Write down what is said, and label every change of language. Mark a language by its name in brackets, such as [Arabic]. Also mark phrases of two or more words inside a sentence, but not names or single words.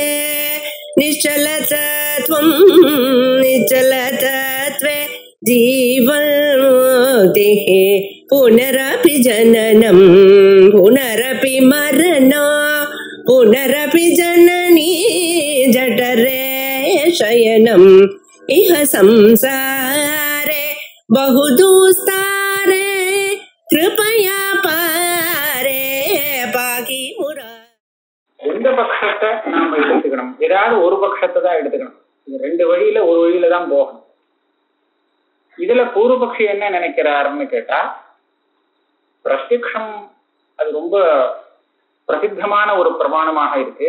[Sanskrit] निश्चलतत्वं निश्चलतत्वे जीवन्मुक्तिः पुनरपि जननं पुनरपि मरणं पुनरपि जननी जठरे शयनम् इह संसारे बहुदुस्तारे कृपया पारे पाहि मुरा. [Tamil] எந்த பட்சத்தை நாம எடுத்துக்கணும்? ஏதாவது ஒரு பட்சத்தை தான் எடுத்துக்கணும். இது ரெண்டு வழியில ஒரு வழியில தான் போகணும். இதுல பூர்வபக்ஷி என்ன நினைக்கிறாருன்னு கேட்டா, பிரத்யக்ஷம் அது ரொம்ப பிரசித்தமான ஒரு பிரமாணமாக இருக்கு.